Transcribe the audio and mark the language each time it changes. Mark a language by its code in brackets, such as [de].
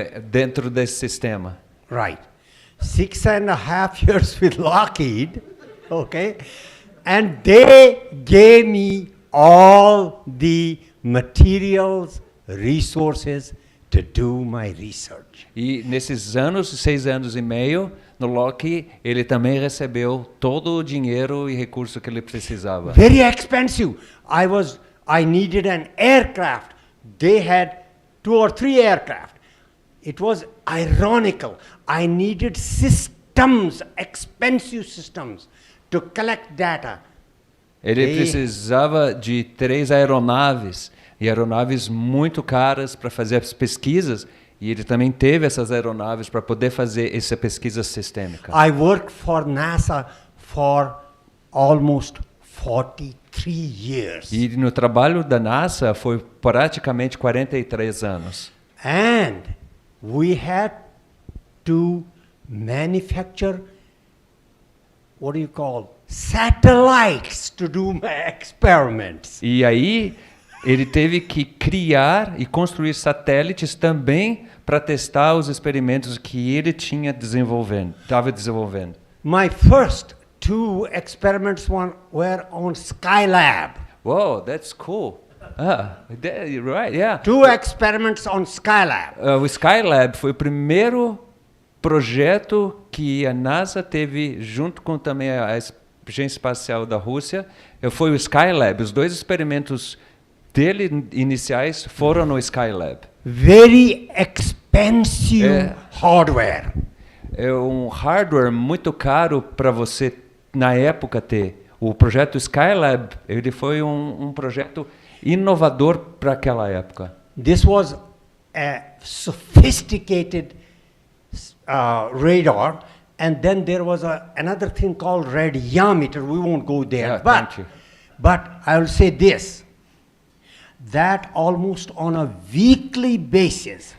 [pt] Dentro desse sistema. [en] Right. 6.5 years with Lockheed, okay? And they gave me all the materials, resources to do my research. [pt] E nesses anos, 6 anos e meio, no Lockheed, ele também recebeu todo o dinheiro e recurso que ele precisava. [en] Very expensive. I needed an aircraft. They had 2 or 3 aircraft. It was ironical. I needed systems, expensive systems, to collect data. [pt] Ele precisava de 3 aeronaves, e aeronaves muito caras para fazer as pesquisas, E ele também teve essas aeronaves para poder fazer essa pesquisa sistêmica. [en] I worked for NASA for almost 43 years. [pt] E no trabalho da NASA foi praticamente 43 anos. [en] And we had to manufacture, what do you call, satellites to do my experiments. [pt] E aí ele teve que criar e construir satélites também para testar os experimentos que ele estava desenvolvendo. [en] My first 2 experiments were on Skylab. Wow, that's cool. You're right, yeah. 2 experiments on Skylab. [pt] O Skylab foi o primeiro projeto que a NASA teve junto com também a Agência Espacial da Rússia. Foi o Skylab. Os 2 experimentos dele iniciais foram no Skylab. [en] Very expensive hardware. [pt] É um hardware muito caro para você na época ter. O projeto Skylab, ele foi um projeto inovador para aquela época. [en] This was a sophisticated radar, and then there was another thing called radiometer. We won't go there, Thank you. but I will say this, that almost on a weekly basis.